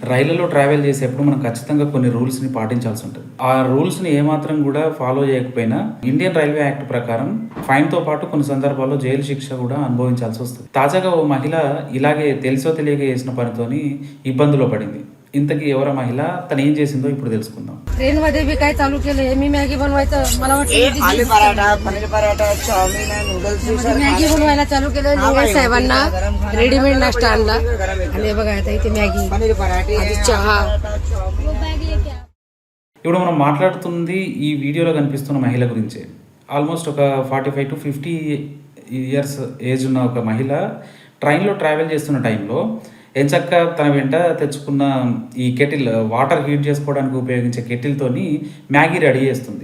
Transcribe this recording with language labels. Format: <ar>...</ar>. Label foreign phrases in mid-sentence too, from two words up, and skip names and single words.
<te>రైళ్లలో ట్రావెల్ చేసేప్పుడు మనం ఖచ్చితంగా కొన్ని రూల్స్ని పాటించాల్సి ఉంటుంది. ఆ రూల్స్ని ఏమాత్రం కూడా ఫాలో చేయకపోయినా ఇండియన్ రైల్వే యాక్ట్ ప్రకారం ఫైన్తో పాటు కొన్ని సందర్భాల్లో జైలు శిక్ష కూడా అనుభవించాల్సి వస్తుంది. తాజాగా ఓ మహిళ ఇలాగే తెలిసో తెలియక చేసిన పనితోని ఇబ్బందులో పడింది. ఇంతకీ ఎవర మహిళ, తను ఏం చేసిందో ఇప్పుడు తెలుసుకుందాం.</te> <mr>ट्रेन मध्ये बी काय चालू केलंय, मी मॅगी बनवायचं, मला वाटतं आलू पराठा, पनीर पराठा, चाउमीन, नूडल्स, मॅगी बनवायला चालू केलं. निलेश साहेबांना रेडीमेड नाश्ता आणला आणि हे बघा आता इथे मॅगी, पनीर पराठे, आधी चहा.</mr> <te>ఇప్పుడు మనం మాట్లాడుతుంది ఈ వీడియోలో కనిపిస్తున్న మహిళ గురించే. ఆల్మోస్ట్ ఒక 45 to 50</te> <en>years age</en> <te>ఉన్న ఒక మహిళ ట్రైన్లో ట్రావెల్ చేస్తున్న టైంలో ఎంచక్క తన వెంట తెచ్చుకున్న ఈ కెటిల్,</te> <en>water heat</en> <te>చేసుకోవడానికి ఉపయోగించే కెటిల్తోని మ్యాగీ రెడీ చేస్తుంది.</te>